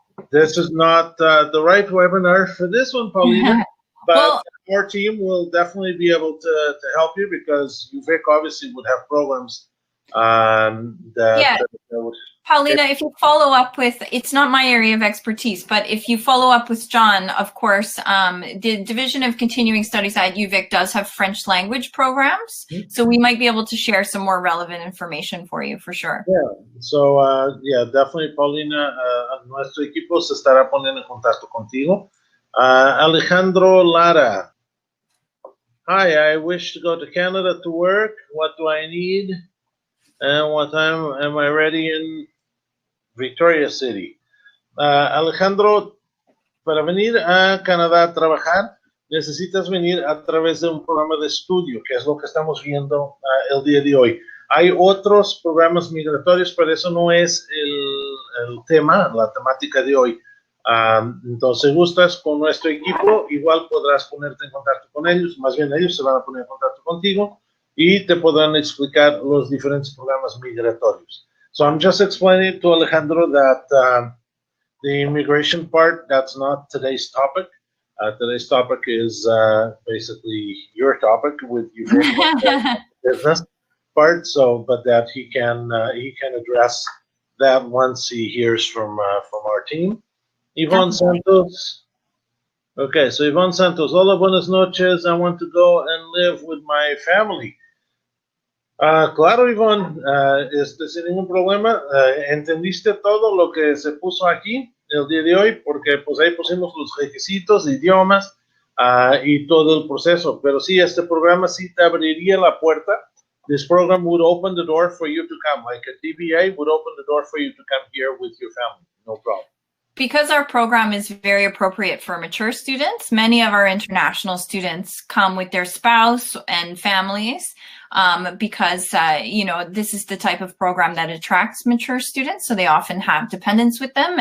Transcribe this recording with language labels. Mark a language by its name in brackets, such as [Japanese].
[English] This is not the right webinar for this one, Paulina, but our team will definitely be able to help you because U-Vic obviously would have programs that would... Paulina, if you follow up with, it's not my area of expertise, but if you follow up with John, of course, the Division of Continuing Studies at U-Vic does have French language programs. So we might be able to share some more relevant information for you, for sure. Yeah, so definitely, [Spanish] Paulina, nuestro equipo se estará poniendo en contacto contigo. Alejandro Lara. [English] Hi, I wish to go to Canada to work. What do I need? And what time am I ready in Victoria City? [Spanish] Alejandro, para venir a Canadá a trabajar, necesitas venir a través de un programa de estudio, que es lo que estamos viendo el día de hoy. Hay otros programas migratorios, pero eso no es el tema, la temática de hoy. Entonces, gustas con nuestro equipo, igual podrás ponerte en contacto con ellos, más bien ellos se van a poner en contacto contigo y te podrán explicar los diferentes programas migratorios. [English] So I'm just explaining to Alejandro that the immigration part, that's not today's topic. Today's topic is basically your topic with your business part. So, but that he can address that once he hears from our team. Yvonne Santos. Okay, so Yvonne Santos. [Spanish] Hola, buenas noches. [English] I want to go and live with my family. [Spanish] Claro, Ivonne, sin ningún problema. ¿Entendiste todo lo que se puso aquí el día de hoy? Porque pues ahí pusimos los requisitos, idiomas y todo el proceso. Pero sí, este programa sí te abriría la puerta [English] this program would open the door for you to come, like a DBA would open the door for you to come here with your family, no problem. Because our program is very appropriate for mature students, many of our international students come with their spouse and families because, this is the type of program that attracts mature students. So they often have dependents with them.